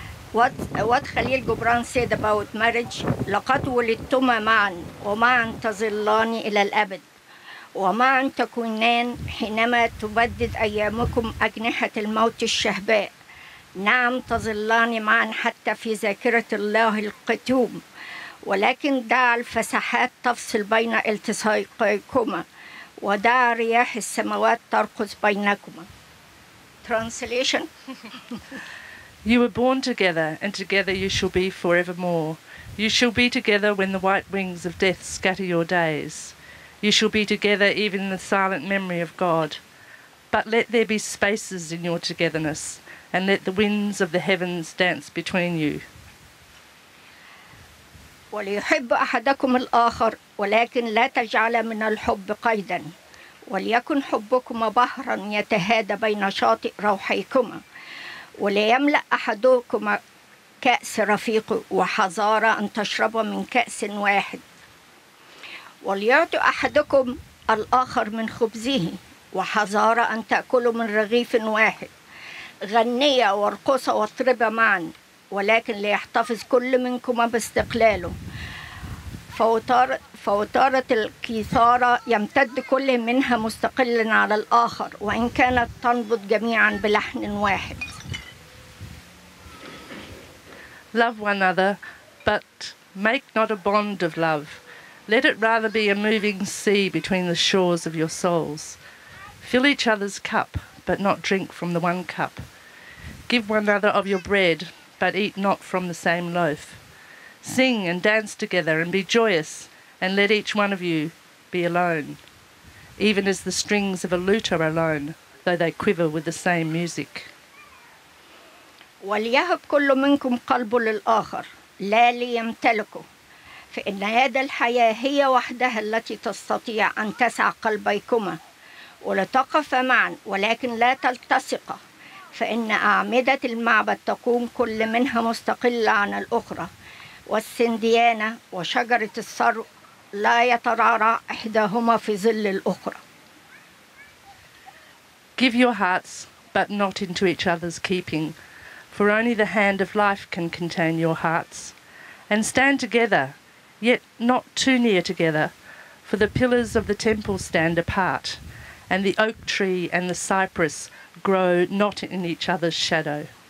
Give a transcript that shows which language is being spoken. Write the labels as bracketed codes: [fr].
[en] What Khalil Gibran said about marriage: [ar] لقد ولدتما معا ومعا تظلان إلى الأبد ومعا تكونان حينما تبدد أيامكم أجنحة الموت الشهباء. نعم تظلان معا حتى في ذاكرة الله القتوم، ولكن دع الفسحات تفصل بين التصاقيكما ودع رياح السماوات ترقص بينكما. [en] Translation. You were born together, and together you shall be forevermore. You shall be together when the white wings of death scatter your days. You shall be together even in the silent memory of God. But let there be spaces in your togetherness, and let the winds of the heavens dance between you. [ar] وليحب أحدكم الآخر ولكن لا تجعل من الحب قيدا وليكن حبكما بحرا يتهادى بين شاطئ روحيكما وليملأ أحدكما كأس رفيق وحذار أن تشرب من كأس واحد وليعطي أحدكم الآخر من خبزه وحذار أن تأكلوا من رغيف واحد غنية وارقصة واطربا معا ولكن ليحتفظ كل منكما باستقلاله فوتارة الكيثارة يمتد كل منها مستقل على الآخر وإن كانت تنبض جميعا بلحن واحد. [en] Love one another, but make not a bond of love. Let it rather be a moving sea between the shores of your souls. Fill each other's cup, but not drink from the one cup. Give one another of your bread, but eat not from the same loaf. Sing and dance together and be joyous, and let each one of you be alone, even as the strings of a lute are alone, though they quiver with the same music. [ar] وليهب كل منكم قلبه للآخر لا ليمتلكه فإن يد الحياة هي وحدها التي تستطيع أن تسع قلبيكما ولتقف معا ولكن لا تلتصقا فإن أعمدة المعبد تكون كل منها مستقلة عن الأخرى والسنديانة وشجرة السرو لا يترعرع إحداهما في ظل الأخرى. [en] Give your hearts, but not into each other's keeping, for only the hand of life can contain your hearts. And stand together, yet not too near together, for the pillars of the temple stand apart, and the oak tree and the cypress grow not in each other's shadow.